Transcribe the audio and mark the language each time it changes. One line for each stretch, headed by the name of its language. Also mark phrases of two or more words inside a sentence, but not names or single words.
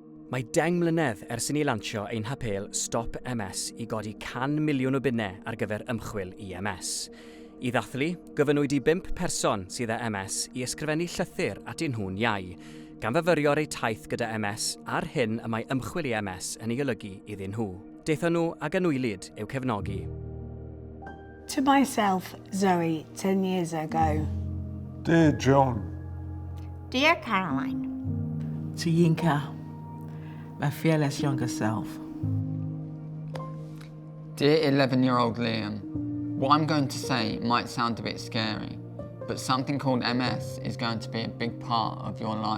Welsh: Mae deng mlynedd ers i ni lansio ein Hapêl Stop MS i godi 100 miliwn o bunnau ar gyfer ymchwil i MS. I ddathlu, gyfynwyd i 5 person sydd â MS i ysgrifennu llythyr at ein nhw'n iau, gan fyfyrio'r eu taith gyda MS a'r hyn y mae ymchwil i MS yn ei olygu iddyn nhw. Daethon nhw ag anwylid i'w cefnogi.
English: To myself, Zoe, 10 years ago. Dear John. Dear Caroline. To Yinka, my fearless younger self. Dear 11-year-old Liam, what I'm going to say might sound a bit scary, but something called MS is going to be a big part of your life.